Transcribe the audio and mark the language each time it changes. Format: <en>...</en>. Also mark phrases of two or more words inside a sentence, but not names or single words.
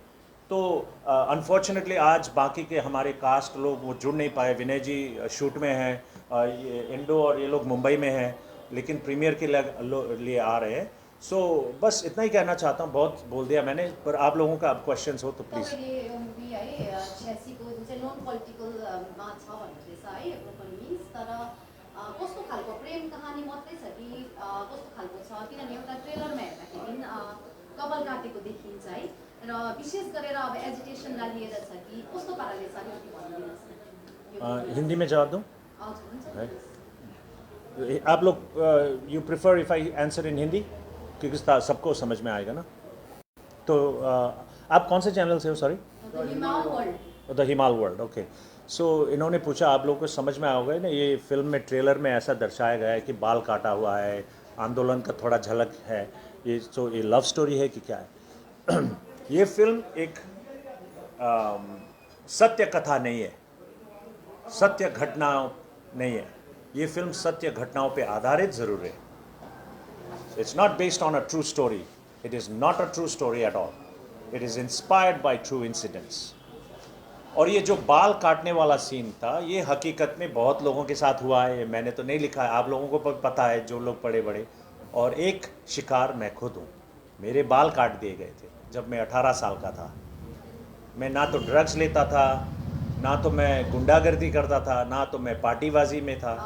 <hi>तो अनफॉर्चुनेटली आज बाकी के हमारे कास्ट लोग वो जुड़ नहीं पाए। विनय जी शूट में हैं, ये इंडो और ये लोग मुंबई में हैं, लेकिन प्रीमियर के लिए आ रहे हैं। सो बस इतना ही कहना चाहता हूँ, बहुत बोल दिया मैंने, पर आप लोगों का अब क्वेश्चंस हो तो प्लीज़।</hi> <ne>कस्तो खालको प्रेम कहानी मात्रै छ कि कस्तो खालको छ, किनभने एउटा ट्रेलरमा हेर्दाखेरि कपाल काटेको देखिन्छ है, र विशेष गरेर अब एजुकेसनलाई लिएर छ कि कस्तो पाराले छ, अलिकति भनिदिनुहोस् न।</ne> <hi>हिंदी में जवाब दूँ? आप लोग</hi> <en>you prefer if I answer in Hindi,</en> <hi>क्योंकि सबको समझ में आएगा ना। तो आप कौन से चैनल से हो?</hi> <en>Sorry, The Himal World. okay, so</en> <hi>इन्होंने पूछा, आप लोगों को समझ में आओगे ना, ये फिल्म में ट्रेलर में ऐसा दर्शाया गया है कि बाल काटा हुआ है, आंदोलन का थोड़ा झलक है। ये</hi> <en>love story</en> <hi>है कि क्या है? ये फिल्म एक सत्य कथा नहीं है। सत्य घटनाओं नहीं है। ये फिल्म सत्य घटनाओं पे आधारित ज़रूर है।</hi> <en>It's not based on a true story, it is not a true story at all, it is inspired by true incidents.</en> <hi>और ये जो बाल काटने वाला सीन था, ये हकीकत में बहुत लोगों के साथ हुआ है, मैंने तो नहीं लिखा है, आप लोगों को पता है जो लोग पढ़े बड़े। और एक शिकार मैं खुद हूँ। मेरे बाल काट दिए गए थे जब मैं 18 साल का था। मैं ना तो ड्रग्स लेता था, ना तो मैं गुंडागर्दी करता था, ना तो मैं पार्टीबाजी में था।</hi>